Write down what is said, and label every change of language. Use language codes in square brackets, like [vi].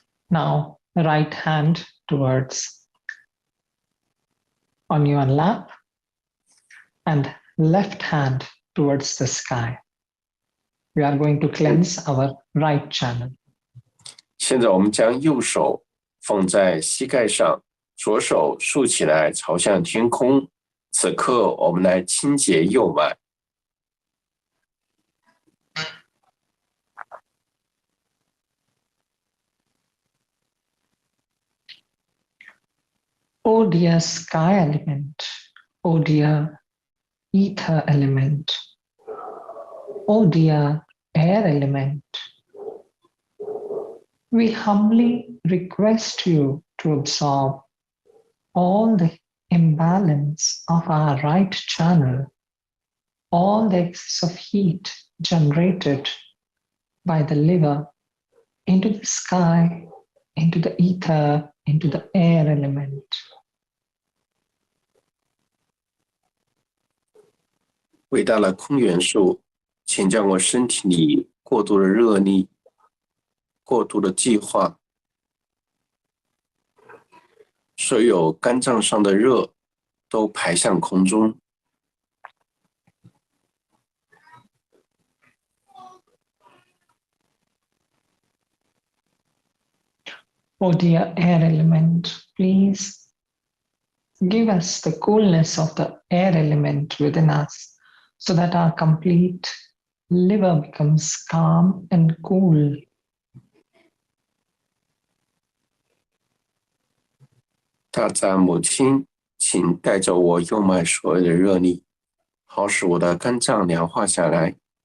[en] Now, right hand towards on your lap and left hand towards the sky. We are going to cleanse our right channel. [zh] 现在我们将右手放在膝盖上，左手竖起来朝向天空。此刻我们来清洁右脉。 [en] Oh dear sky element, oh dear ether element, oh dear air element, we humbly request you to absorb all the imbalance of our right channel, all the excess of heat generated by the liver into the sky, into the ether, into the air element. [zh] 伟大的空元素，请将我身体里过度的热力、过度的计划，所有肝脏上的热都排向空中。 [en] Oh dear air element, please give us the coolness of the air element within us so that our complete liver becomes calm and cool. [zh] 大赞母亲，请带走我右脉所有的热力，好使我的肝脏凉化下来。